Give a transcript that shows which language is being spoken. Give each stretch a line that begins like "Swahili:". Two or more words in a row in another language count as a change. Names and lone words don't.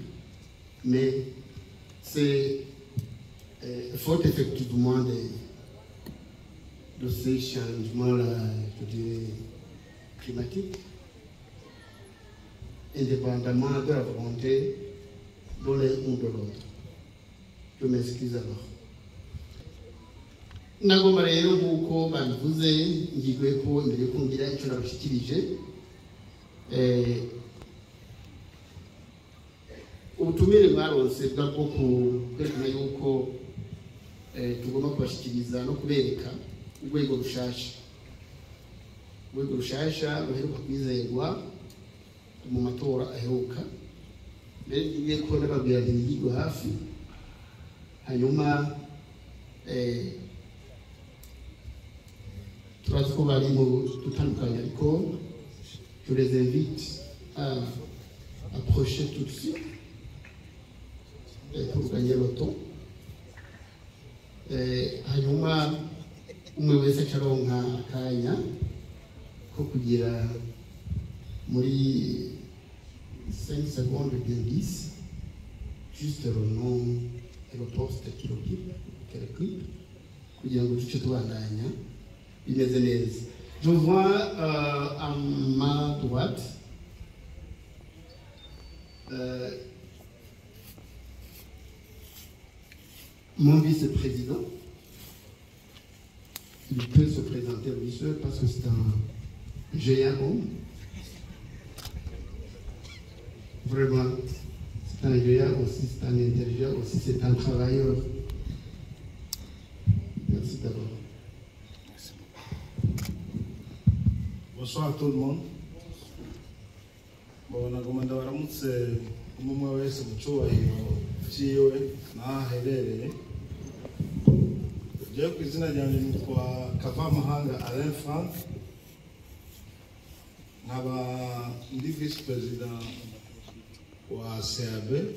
French: Mais c'est faute effectivement de ces changements-là, je dirais, climatique, indépendamment de la volonté de l'un ou de l'autre. Je m'excuse alors.
Rundi: Nagomba rero nkuko babivuze ngigwe ko imbere yo kungira icyo nabashikirije ubutumire mwaronse bwo kwerekana yuko tugomba kubashikiriza no kubereka urwego rushasha ruheruka kwizerwa mu matora aheruka mbere ngiye ko nababwira ntigirwe hafi hanyuma turazi ko bari mu dutandukanye ariko
French: je les invite à approcher tout de suite pour gagner le temps
Rundi: hanyuma umwe wese acaronka akanya ko kugira muri
French: 5 secondes bien 10 juste le nom et le poste qu'il occupe
Rundi: kugira ngo duce tubandanya bimeze neza.
French: Je vois à ma droite mon vice-président. Il peut se présenter lui seul parce que c'est un géant homme. Vraiment, c'est un géant aussi, c'est un intelligent aussi, c'est un travailleur. Merci d'abord. Bonsoir à tout le monde. Bon,
Rundi: nagomba baramutse umwe wese mu cyubahiro cyiwe naherereye. Je ku izina ryanjye nitwa Kavamahanga Alain Frank. Nkaba ndi
French: vice president
Rundi: wa CAB.